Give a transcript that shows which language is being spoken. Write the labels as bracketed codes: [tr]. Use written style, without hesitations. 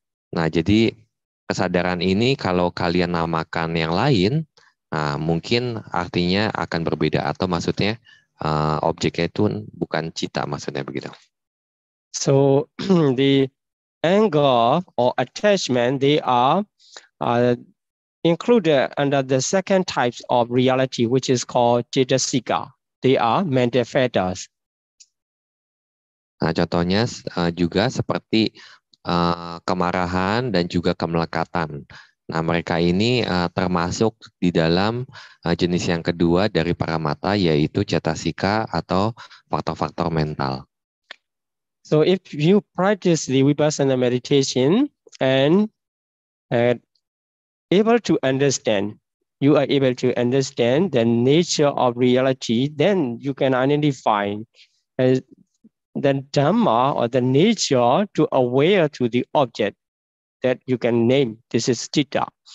[id] Nah, jadi kesadaran ini kalau kalian namakan yang lain, nah, mungkin artinya akan berbeda atau maksudnya objeknya itu bukan cita, maksudnya begitu. [en] So the anger or attachment, they are included under the second types of reality, which is called cetasika. They are mental factors. [id] Nah, contohnya juga seperti kemarahan dan juga kemelekatan. Nah, mereka ini termasuk di dalam jenis yang kedua dari paramata, yaitu cetasika atau faktor-faktor mental. [en] So if you practice the Vipassana meditation and able to understand, you are able to understand the nature of reality, then you can identify the Dhamma or the nature to aware to the object that you can name. This is citta.